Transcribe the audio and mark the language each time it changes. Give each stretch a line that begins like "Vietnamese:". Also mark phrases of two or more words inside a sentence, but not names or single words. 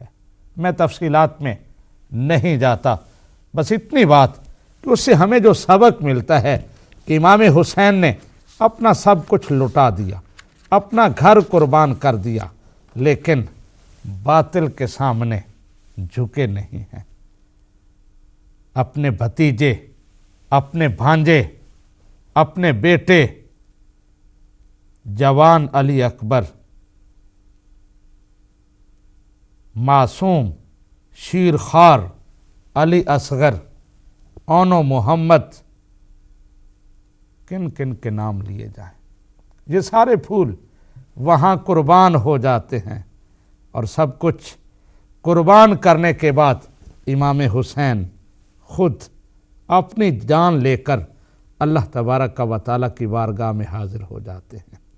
Urdu: میں تفصیلات میں نہیں جاتا، بس اتنی بات کہ اس سے ہمیں جو سبق ملتا ہے کہ امام حسین نے اپنا سب کچھ لٹا دیا، اپنا گھر قربان کر دیا، لیکن باطل کے سامنے جھکے نہیں ہیں۔ اپنے بھتیجے، اپنے بھانجے، اپنے بیٹے جوان علی اکبر، معصوم شیر خوار علی اصغر، اونو محمد، کن کن کے نام لیے جائیں، یہ سارے پھول وہاں قربان ہو جاتے ہیں، اور سب کچھ قربان کرنے کے بعد امام حسین خود اپنی جان لے کر اللہ تبارک و تعالیٰ کی بارگاہ میں حاضر ہو جاتے ہیں۔